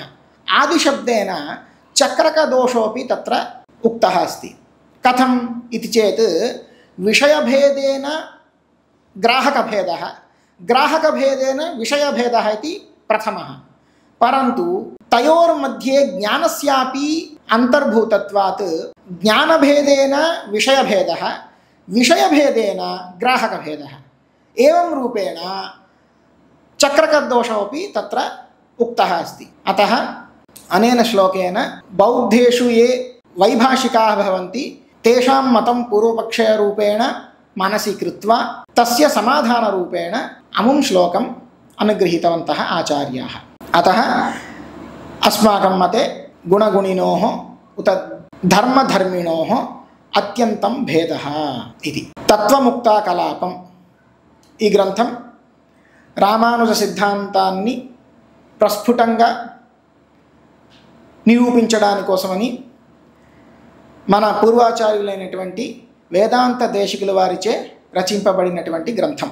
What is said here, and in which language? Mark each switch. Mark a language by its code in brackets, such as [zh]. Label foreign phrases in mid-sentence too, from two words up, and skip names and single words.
[sa] आदिशब्देन चक्रकदोषोऽपि तत्र उक्तः अस्ति। कथम् इति चेत् विषयभेदेन ग्राहकभेदः, ग्राहकभेदेन विषयभेदः इति प्रथमः। परन्तु तयोर्मध्ये ज्ञानस्यापि अन्तर्भूतत्वात् ज्ञानभेदेन विषयभेदः विषयभेदेन ग्राहकभेदः एवं रूपेण चक्रकदोषमपि तत्र उक्तः अस्ति। अतः अनेन श्लोकेन बौद्धेषु ये वैभाषिकाः भवन्ति तेषां मतं पूर्वपक्षरूपेण मनसि कृत्वा तस्य समाधानरूपेण अमुं श्लोकम् अनुगृहीतवन्तः आचार्याः। अतः अस्माकं मते गुणगुणिनोः उत धर्मधर्मिणोः अत्यन्तं भेदः इति। [te] तत्त्वमुक्ताकलापम् ఈ గ్రంథం రామానుజ సిద్ధాంతాన్ని ప్రస్ఫుటంగా నిరూపించడానికోసమని మన పూర్వాచార్యులైనటువంటి వేదాంత దేశికుల వారిచే రచింపబడినటువంటి గ్రంథం।